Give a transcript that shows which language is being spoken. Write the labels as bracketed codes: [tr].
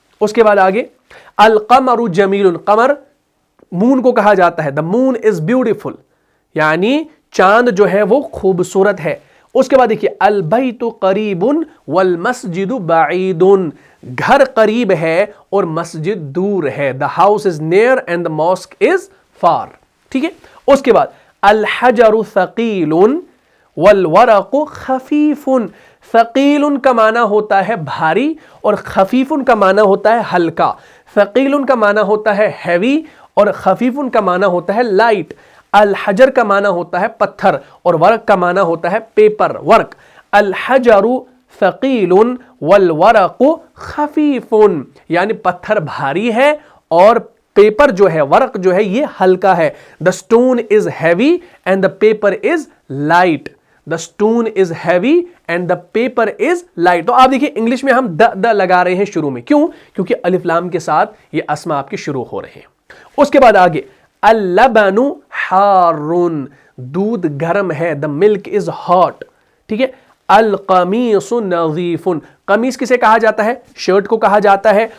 [ur] اس کے بعد آگے [ar] القمر جمیل، [ur] قمر مون کو کہا جاتا ہے. [en] the moon is beautiful [ur] یعنی چاند جو ہے وہ خوبصورت ہے. اس کے بعد دیکھیے [ar] البیت قریب والمسجد بعید، [ur] گھر قریب ہے اور مسجد دور ہے. [en] the house is near and the mosque is far. [ur] ٹھیک ہے. اس کے بعد [ar] الحجر ثقیل والورق خفیف. [ur] ثقیل کا معنی ہوتا ہے بھاری اور خفیف کا معنی ہوتا ہے ہلکا. ثقیل کا معنی ہوتا ہے ہیوی اور خفیف کا معنی ہوتا ہے لائٹ. الحجر کا معنی ہوتا ہے پتھر اور ورق کا معنی ہوتا ہے پیپر، ورق. [ar] الحجر ثقیل والورق خفیف [ur] یعنی پتھر بھاری ہے اور پیپر جو ہے، ورق جو ہے یہ ہلکا ہے. [en] the stone is heavy and the paper is light. the stone is heavy and the paper is light. [ur] تو آپ دیکھیں انگلش میں ہم د لگا رہے ہیں شروع میں. کیوں؟ کیونکہ الف لام کے ساتھ یہ اسما آپ کے شروع ہو رہے ہیں. اس کے بعد آگے [ar] اللبن حار، [ur] دودھ گرم ہے. [en] the milk is hot. [ur] ٹھیک ہے. [ar] القمیص نظیف، [ur] قمیص کسے کہا جاتا ہے؟ شرٹ کو کہا جاتا ہے.